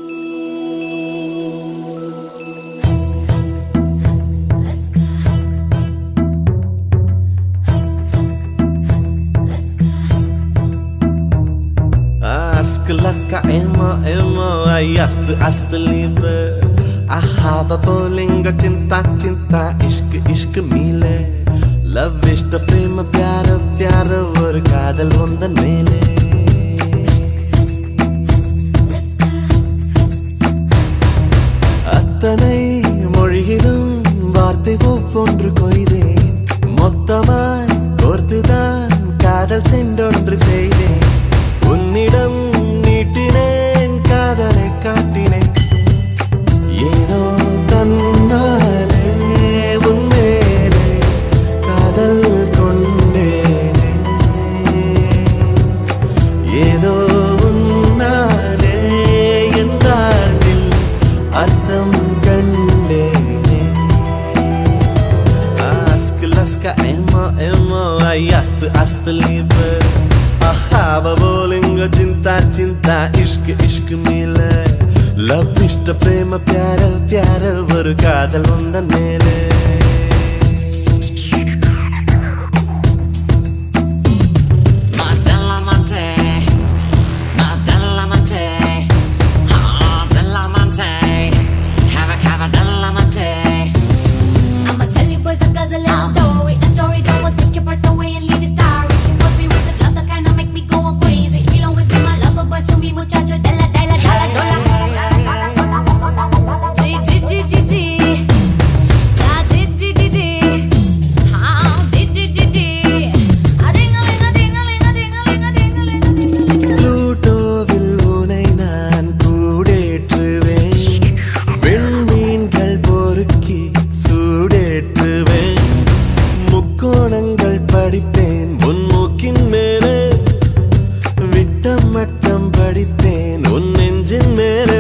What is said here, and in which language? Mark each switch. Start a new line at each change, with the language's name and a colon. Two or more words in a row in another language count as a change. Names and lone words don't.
Tamil: Ask laska emo emo ayast ast liebe. Ahaba bolinga cinta cinta ishq ishq mile. Love ishta prema pyara pyara or kaadal vondan mele. அத்தனை மொழியிலும் வார்த்தை ஒவ்வொன்று கொய்தேன். மொத்தமாய் கோர்த்துதான் காதல் சென்றொன்று செய்தேன். உன்னிடம் நீட்டினேன் காதலை காட்டினேன். ஏனோ தன்னாலே உன் மேலே காதல் கொண்டேனே. ஏதோ உன்னாலே என் வாழ்வில் அர்த்தம் கண்டேனே. Ask laska emo emo ayast ast liebe. Ahava bolinga cinta cinta ishq ishq mile. Love ishta prema pyara pyara oru kaadal vondan mele.
English: I'ma tell you boys a little story. A story that will take your breath away and leave you starry. He must be with this love that kinda make me go crazy. He'll always be my lover, but to me muchacho della della della della. G G G G G. Da G G G G. Ah G G G G. A ding-a-ling a ding-a-ling a ding-a-ling a ding-a-ling a ding-a-ling.
Tamil: ப்ளூட்டோவில் உனை நான் கூடேற்றுவேன். விண்மீன்கள் பொறுக்கி சூடேற்றுவேன். முக்கோணங்கள் படிப்பேன் உன் மூக்கின் மேலே. விட்டம் மட்டம் படிப்பேன் உன் நெஞ்சின் மேலே.